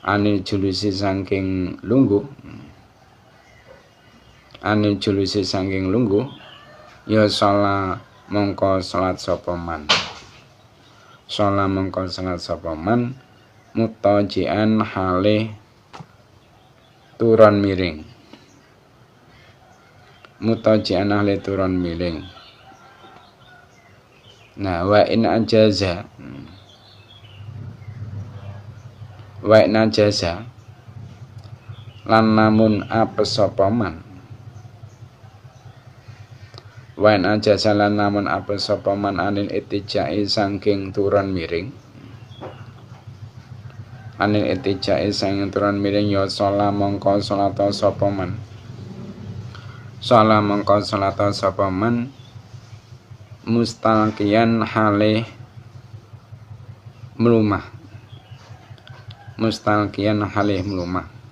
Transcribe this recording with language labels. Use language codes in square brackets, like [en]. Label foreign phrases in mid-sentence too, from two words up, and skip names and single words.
[ar] عن الجلوس [jv] saking lungguh, [ar] عن الجلوس [jv] saking lungguh, ya sholat mongko salat sapa man, sholat mongko salat sapa man, mutajian hale turun miring, mutajian hale turun miring. Nah, [ar] وإن عجز, وإن عجز [jv] lan namun apes sapa man, [ar] وإن عجز [jv] lan namun apes sapa man [ar] عن الاتجاه [jv] saking turun miring, [ar] عن الاتجاه [jv] saking turun miring, ya sholat mongko salata sapa man, sholat mongko salata sapa man, mustalqiyan hale mlumah, mustalqiyan hale mlumah.